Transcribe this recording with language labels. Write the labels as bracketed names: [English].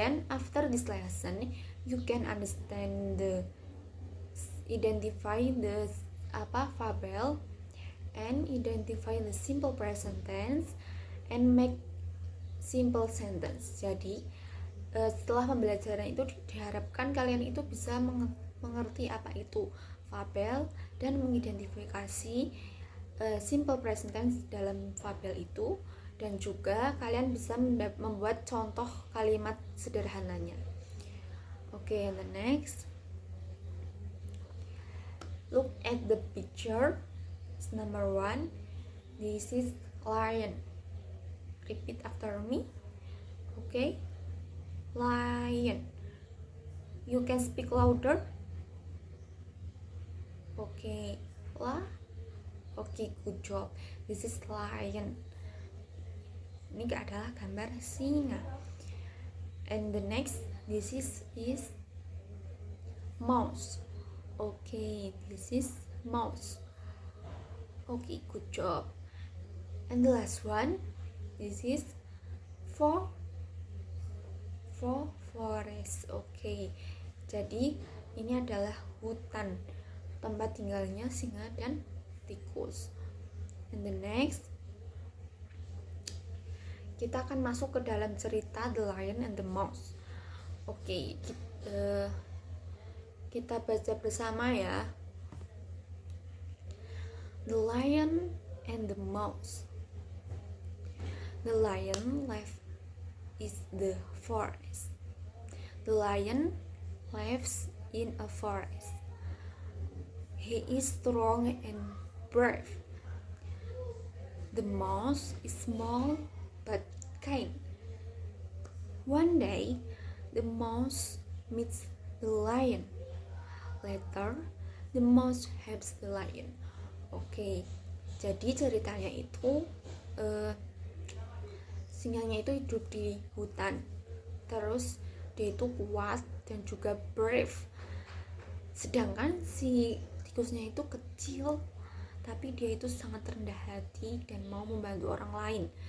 [English] After this lesson, you can understand identify the fabel and identify the simple present tense and make simple sentence. [Indonesian] Jadi setelah pembelajaran itu diharapkan kalian itu bisa mengerti apa itu fabel dan mengidentifikasi simple present tense dalam fabel itu, dan juga kalian bisa membuat contoh kalimat sederhananya. [English] Okay, and the next, look at the picture. Number 1, this is lion. Repeat after me. Okay, lion. You can speak louder. Okay, okay, good job. This is lion. [Indonesian] Ini adalah gambar singa. [English] And the next, this is mouse. Okay, this is mouse. Okay, good job. And the last one, this is forest. [Indonesian] Okay, jadi ini adalah hutan, tempat tinggalnya singa dan tikus. [English] And the next, [Indonesian] kita akan masuk ke dalam cerita The Lion and the Mouse. Oke, kita baca bersama ya. [English] The Lion and the Mouse. The lion lives in the forest. The lion lives in a forest. He is strong and brave. The mouse is small but kind. One day, the mouse meets the lion. Later, the mouse helps the lion. [Indonesian] Oke, jadi ceritanya itu singanya itu hidup di hutan. Terus dia itu kuat dan juga brave. Sedangkan si tikusnya itu kecil, tapi dia itu sangat rendah hati dan mau membantu orang lain.